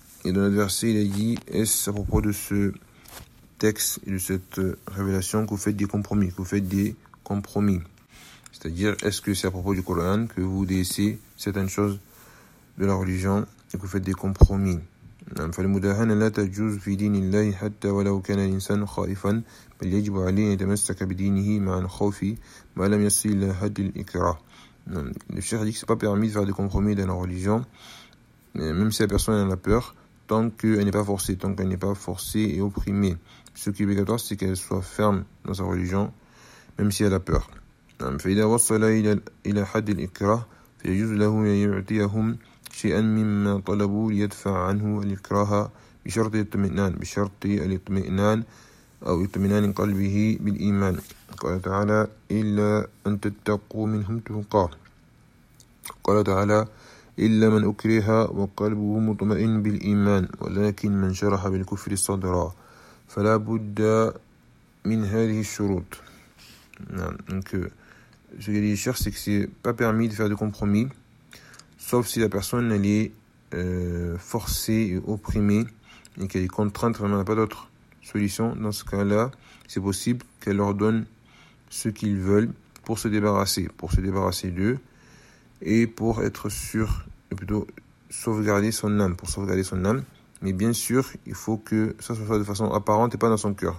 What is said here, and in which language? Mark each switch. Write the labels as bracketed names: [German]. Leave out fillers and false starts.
[French] Et dans l'autre verset, il a dit, est-ce à propos de ce texte et de cette révélation que vous faites des compromis, C'est-à-dire, est-ce que c'est à propos du Coran que vous délaissez certaines choses de la religion et que vous faites des compromis ? [Arabic] فالمداهنة لا تجوز في دين الله حتى ولو كان الإنسان خائفا بل يجب عليه أن يتمسك بدينه مع الخوف ما لم يصل إلى حد الإكراه. [French] Le cheikh a dit que c'est pas permis de faire des compromis dans la religion, même si la personne en a peur, tant qu'elle n'est pas forcée, et opprimée. Ce qui est obligatoire, c'est qu'elle soit ferme dans sa religion, même si elle a peur. [Arabic] فإذا وصل إلى حد الإكراه فيجوز له أن يعطيهم شيئا مما طلبوا ليدفع عنه الإكراه بشرط الاطمئنان أو اطمئنان قلبه بالإيمان. قال تعالى إلا أن تتقوا منهم تقى. قال تعالى إلا من أكره وقلبه مطمئن بالإيمان ولكن من شرح بالكفر صدرا فلا بد من هذه الشروط. [French] Donc ce que dit le cheikh, c'est que c'est pas permis de faire de compromis sauf si la personne elle est forcée et opprimée et qu'elle est contrainte, vraiment n'a pas d'autre solution. Dans ce cas-là, c'est possible qu'elle leur donne ce qu'ils veulent pour se débarrasser d'eux et pour être sûr, ou plutôt sauvegarder son âme, Mais bien sûr, il faut que ça soit de façon apparente et pas dans son cœur.